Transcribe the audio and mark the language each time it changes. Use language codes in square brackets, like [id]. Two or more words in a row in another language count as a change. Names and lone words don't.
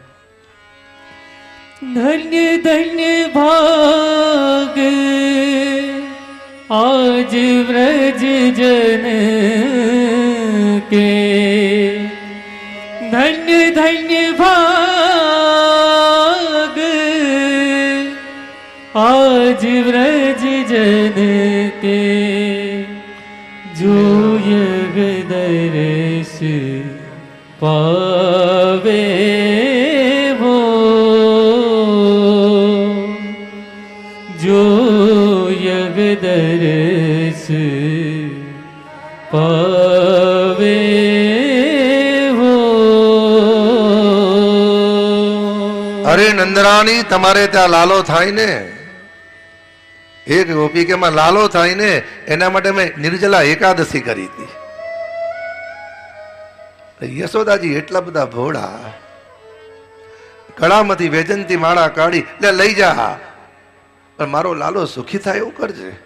[hi] धन्य धन्य भाग आज व्रज जन के, धन्य धन्य भाग आज व्रज जन के, जो यग दर्श पावे वो, जो यग दर्श पावे वो. [gu] અરે નંદરાણી, તમારે ત્યાં લાલો થાય ને, એક ગોપી કે માં લાલો થાય ને, એના માટે મેં નિર્જલા એકાદશી કરી હતી. યશોદાજી એટલા બધા ભોળા, ગળામાંથી વેજંતી માળા કાઢી લે લઈ જા, પણ મારો લાલો સુખી થાય એવું કરજે.